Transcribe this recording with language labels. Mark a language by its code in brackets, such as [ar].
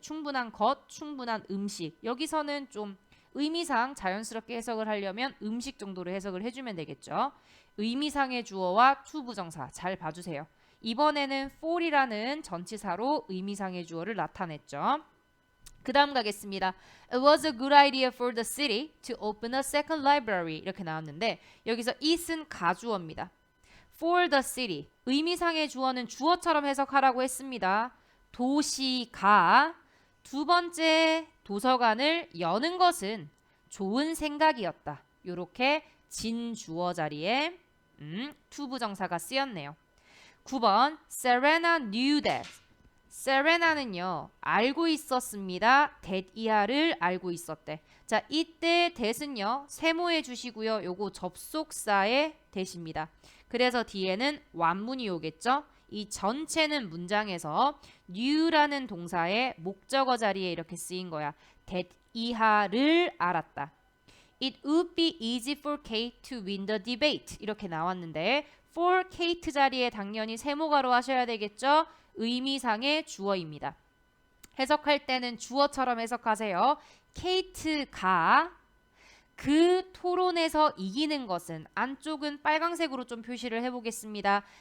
[ko] 충분한 것, 충분한 음식. 여기서는 좀 의미상 자연스럽게 해석을 하려면 음식 정도로 해석을 해주면 되겠죠. 의미상의 주어와 to 부정사 잘 봐주세요. 이번에는 for이라는 전치사로 의미상의 주어를 나타냈죠. 그 다음 가겠습니다. [en] It was a good idea for the city to open a second library [ko] 이렇게 나왔는데 여기서 it은 가주어입니다. [en] For the city [ko] 의미상의 주어는 주어처럼 해석하라고 했습니다. 도시가 두 번째 도서관을 여는 것은 좋은 생각이었다. 요렇게 진주어 자리에 투부정사가 쓰였네요. [en] 9번 Serena knew that. [ko] 세레나는요 알고 있었습니다. that 이하를 알고 있었대. 자, 이때 that은요 세모해 주시고요. 요거 접속사의 that입니다. 그래서 뒤에는 완문이 오겠죠. 이 전체는 문장에서 knew라는 동사의 목적어 자리에 이렇게 쓰인 거야. that 이하를 알았다. [en] It would be easy for Kate to win the debate. [ko] 이렇게 나왔는데 for Kate 자리에 당연히 세모가로 하셔야 되겠죠. 의미상의 주어입니다. 해석할 때는 주어처럼 해석하세요. 케이트가 그 토론에서 이기는 것은, 안쪽은 빨강색으로 좀 표시를 해보겠습니다.